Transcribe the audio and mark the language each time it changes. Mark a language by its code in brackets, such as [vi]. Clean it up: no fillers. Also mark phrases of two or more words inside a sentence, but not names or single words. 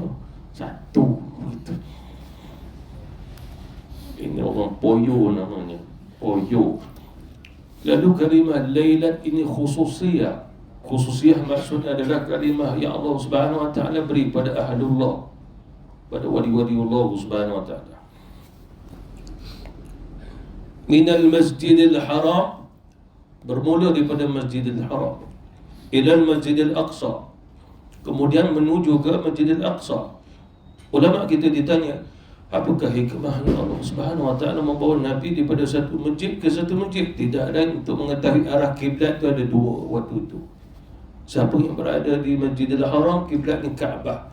[ms] 1 gitu. Ini orang poyo namanya, poyo. Lalu kalimah lailat ini khususiyah. Khususiyah maksudnya adalah kalimah yang Allah [ar] سبحانه وتعالى [ms] beri pada ahlullah, pada wali-wali Allah [ar] سبحانه وتعالى. من المسجد الحرام, [ms] bermula daripada Masjidil Haram, [ar] إلى المسجد الأقصى, [ms] kemudian menuju ke Masjidil Aqsa. Ulama kita ditanya, Apakah hikmahnya Allah [ar] سبحانه وتعالى [ms] membawa Nabi daripada satu masjid ke satu masjid? Tidak lain untuk mengetahui arah kiblat itu ada dua waktu itu. Siapa yang berada di Masjidil Haram, kiblatnya Kaabah.